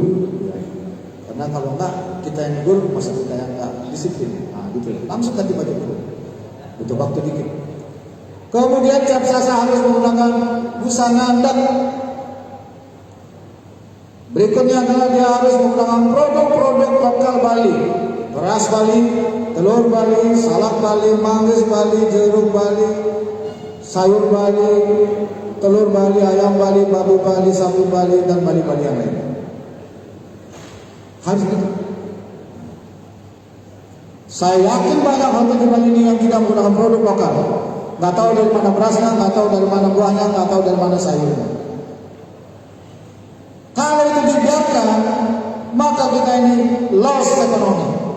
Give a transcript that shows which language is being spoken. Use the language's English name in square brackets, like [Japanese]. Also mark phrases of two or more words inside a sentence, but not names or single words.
[Indonesian] Karena kalau enggak kita yang negur, masa kita yang enggak disiplin. Nah gitu, langsung ganti baju dulu. Butuh waktu dikit. Kemudian tiap sasa harus menggunakan busana adat. Berikutnya adalah dia harus menggunakan produk-produk lokal Bali. Beras Bali, telur Bali, salak Bali, manggis Bali, jeruk Bali, sayur Bali, telur Bali, ayam Bali, babi Bali, sapi Bali, dan Bali-Bali yang lain. Harus gitu. Saya yakin banyak hotel di Bali ini yang tidak menggunakan produk lokal. Nggak tahu dari mana berasnya, nggak tahu dari mana buahnya, nggak tahu dari mana sayurnya. Kalau itu dibiarkan, maka kita ini loss ekonomi.